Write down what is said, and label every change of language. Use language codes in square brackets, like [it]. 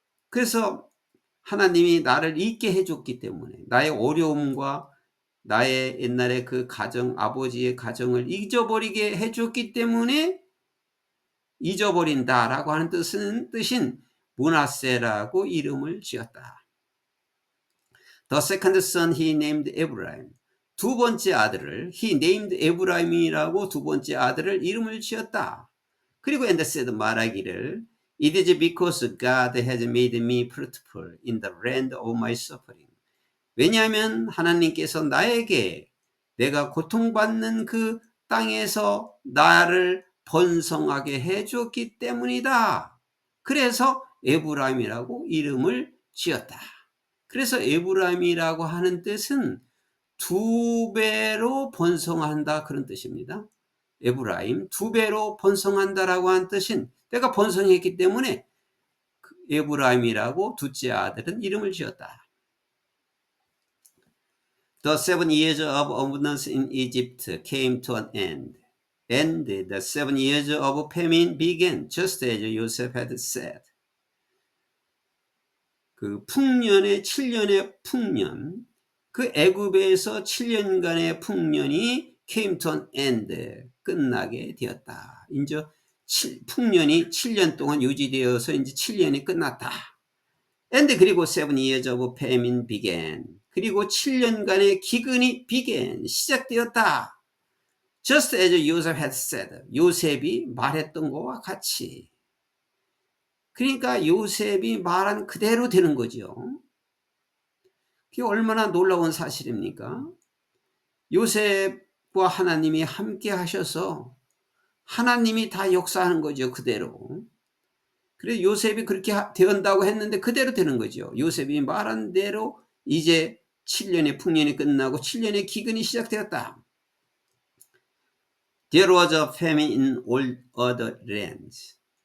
[ko] 그래서 하나님이 나를 잊게 해줬기 때문에 나의 어려움과 나의 옛날에 그 가정 아버지의 가정을 잊어버리게 해줬기 때문에 잊어버린다라고 하는 뜻인 므낫세라고 이름을 지었다. [en] The second son he named Ephraim. [ko] 두 번째 아들을 [en] he named Ephraim [ko] 이라고 두 번째 아들을 이름을 지었다. [en] 그리고 and said [ko] 말하기를 [en] It is because God has made me fruitful in the land of my suffering. [ko] 왜냐하면 하나님께서 나에게 내가 고통받는 그 땅에서 나를 번성하게 해주었기 때문이다. 그래서 에브라임이라고 이름을 지었다. 그래서 에브라임이라고 하는 뜻은 두 배로 번성한다 그런 뜻입니다. 에브라임 두 배로 번성한다라고 하는 뜻인 내가 번성했기 때문에 에브라임이라고 둘째 아들은 이름을 지었다. [en] The 7 years of abundance in Egypt came to an end, and the 7 years of famine began, just as Joseph had said. [ko] 그 풍년의 7년의 풍년, 그 애굽에서 7년간의 풍년이 [en] came to an end, [ko] 끝나게 되었다. 이제 풍년이 7년 동안 유지되어서 이제 7년이 끝났다. [en] And 그리고 7 years of famine began. [ko] 그리고 7년간의 기근이 began, 시작되었다. [en] Just as Joseph had said. [ko] 요셉이 말했던 것과 같이. 그러니까 요셉이 말한 그대로 되는 거죠. 그게 얼마나 놀라운 사실입니까? 요셉과 하나님이 함께 하셔서 하나님이 다 역사하는 거죠. 그대로. 그래서 요셉이 그렇게 되었다고 했는데 그대로 되는 거죠. 요셉이 말한 대로 이제 7년의 풍년이 끝나고 7년의 기근이 시작되었다. [en] There was a famine in all other lands.